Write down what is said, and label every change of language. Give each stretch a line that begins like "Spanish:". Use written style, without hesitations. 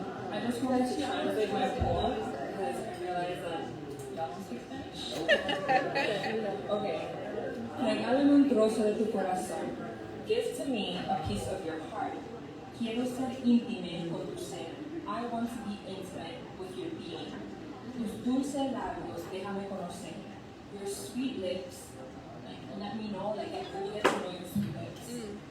English: I just wanted to translate my poem because I realized that y'all don't speak Spanish. Okay.
Spanish: Regálame un trozo de tu corazón.
English: Give to me a piece of your heart.
Spanish: Quiero ser íntime con tu ser.
English: I want to be intimate with your being.
Spanish: Tus dulces labios, déjame conocer.
English: Your sweet lips, let me know, I really get to know your sweet lips.